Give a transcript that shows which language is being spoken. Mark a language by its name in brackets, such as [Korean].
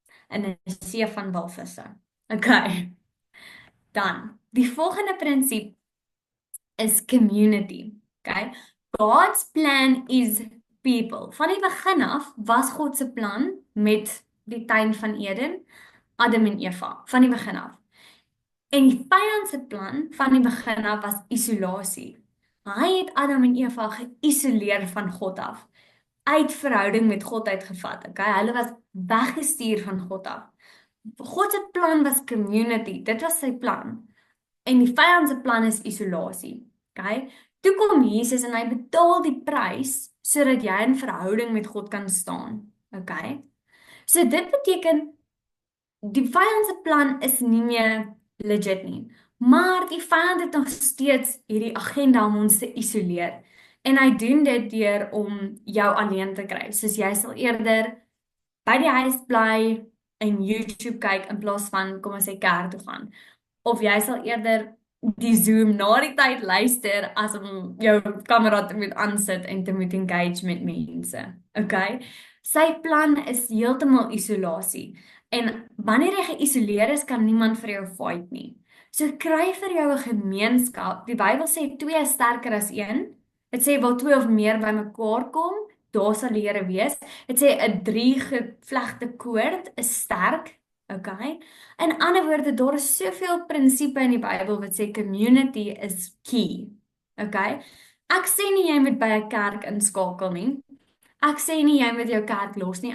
[Afrikaans] In 'n see van walvisse. Okay. Dan, die volgende prinsip is community. Okay? [English] God's plan is people. [Afrikaans] Van die begin af was God se plan met die tuin van Eden, Adam en Eva, van die begin af. En die vyand se plan van die begin af was isolasie. Hy het Adam en Eva geïsoleer van God af, uit verhouding met God uitgevat. Okay? Hulle was weggestuur van God af. God se plan was community. Dit was sy plan. En die vyand se plan is isolasie. Okay? Toe kom Jesus en hy betaal die prys sodat jy in verhouding met God kan staan. Okay? So dit beteken die vyand se plan is nie meer legit nie. Maar die vyand het nog steeds hierdie agenda om ons te isoleer. En hy doen dit deur om jou alleen te kry. Soos jy sal eerder by die huis bly en YouTube kyk in plaas van kom ons sê kerk toe gaan. Of jy sal eerder die Zoom na die tyd luister as om jou kamera te moet aansit en te moet engage met mense. Okay? Sy plan is heeltemal isolasie. En wanneer jy geïsoleer is, kan niemand vir jou fight nie. So kry vir jou 'n gemeenskap. Die Bybel sê 2 is sterker as 1. Dit sê waar 2 of meer bymekaar kom, daar sal die Here wees. Dit sê 'n 3 gevlegte koord is sterk. Okay? In ander woorde, daar is soveel prinsipe in die Bybel wat sê [English] community is key. [Afrikaans] Okay? Ek sê nie jy moet by 'n kerk inskakel nie. Ek sê nie jy moet jou kerk los nie.